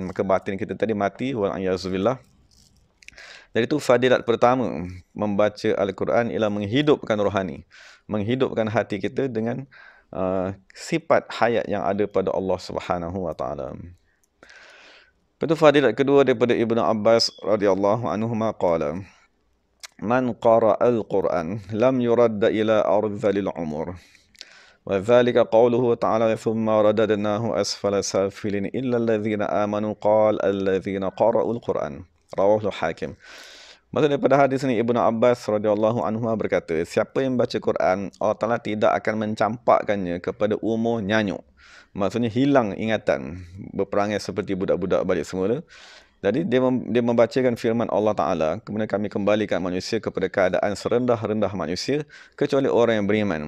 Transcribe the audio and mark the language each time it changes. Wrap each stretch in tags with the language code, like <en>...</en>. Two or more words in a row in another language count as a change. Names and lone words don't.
<ms>Maka batin kita tadi mati, wal'ayazubillah. Jadi itu fadilat pertama membaca Al-Quran ialah menghidupkan rohani, menghidupkan hati kita dengan sifat hayat yang ada pada Allah</ms> <ar>سبحانه وتعالى.</ar> <ms>Lepas tu fadilat kedua daripada</ms> <ar>Ibnu Abbas رضي الله عنهما قال من قرأ القرآن لم يرد إلى أرذل العمر. وذلك قوله تعالى ثم رددناه أسفل سافلين إلا الذين آمنوا قال الذين قرؤوا القرآن. رواه حاكم.</ar> <ms>Maksud daripada hadis ni Ibnu Abbas</ms> <ar>رضي الله عنه</ar> <ms>berkata, siapa yang baca Quran, Allah Taala tidak akan mencampakkannya kepada umur nyanyuk. Maksudnya hilang ingatan, berperangai seperti budak-budak balik semula. Jadi dia membacakan firman Allah Taala, kemudian kami kembalikan manusia kepada keadaan serendah-rendah manusia kecuali orang yang beriman.</ms>